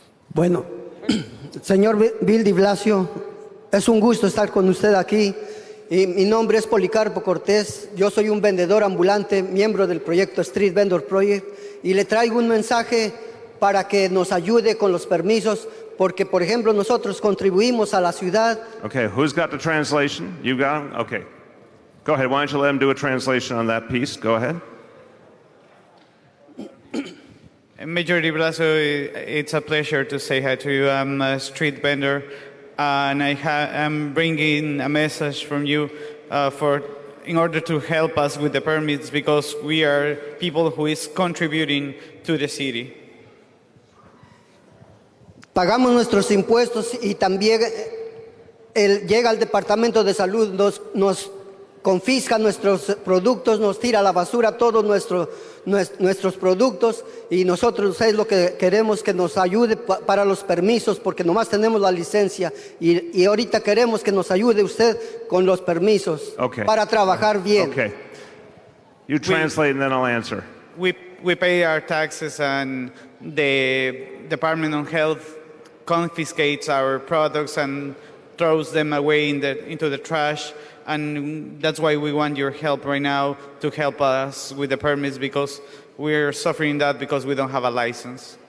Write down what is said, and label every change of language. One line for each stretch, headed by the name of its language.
Spanish: Bueno, señor Bill de Blasio, es un gusto estar con usted aquí. Y mi nombre es Policarpo Cortés. Yo soy un vendedor ambulante, miembro del proyecto Street Vendor Project, y le traigo un mensaje para que nos ayude con los permisos, porque, por ejemplo, nosotros contribuimos a la ciudad.
English: Okay, who's got the translation? You got him? Okay. Go ahead. Why don't you let him do a translation on that piece? Go ahead. Major de Blasio, it's a pleasure to say hi to you. I'm a street vendor, and I'm bringing a message from you in order to help us with the permits, because we are people who is contributing to the city.
Spanish: Pagamos nuestros impuestos y también llega al Departamento de Salud, nos confisca nuestros productos, nos tira a la basura todos nuestros productos, y nosotros es lo que queremos, que nos ayude para los permisos, porque nomás tenemos la licencia y ahorita queremos que nos ayude usted con los permisos para trabajar bien.
English: Okay. You translate and then I'll answer. We pay our taxes, and the Department of Health confiscates our products and throws them away into the trash. And that's why we want your help right now to help us with the permits, because we're suffering that because we don't have a license.